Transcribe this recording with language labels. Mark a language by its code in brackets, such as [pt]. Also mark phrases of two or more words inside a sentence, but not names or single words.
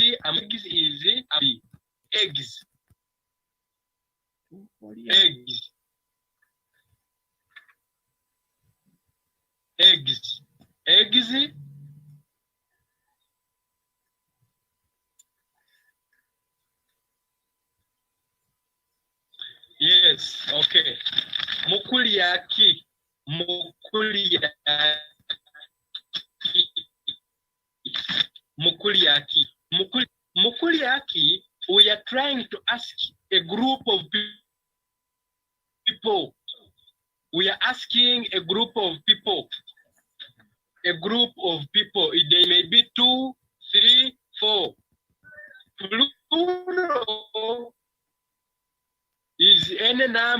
[en] Eggs is eggs. Eggs. Eggs. Eggs. Yes, okay. [lg] Mukuliaki. Mukuliaki. Mukuliaki. Mukuliaki, [en] we are trying to ask a group of people. We are asking a group of people. A group of people. They may be 2, 3, 4. Plural is any number.